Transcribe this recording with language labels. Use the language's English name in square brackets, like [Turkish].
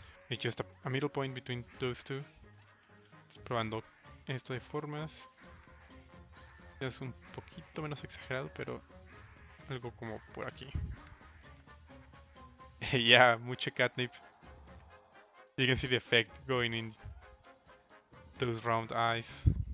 [English] It's just a middle point between those two. [Spanish] Probando esto de formas. Es un poquito menos exagerado, pero algo como por aquí. Yeah, mucho catnip. [English] You can see the effect going in those round eyes.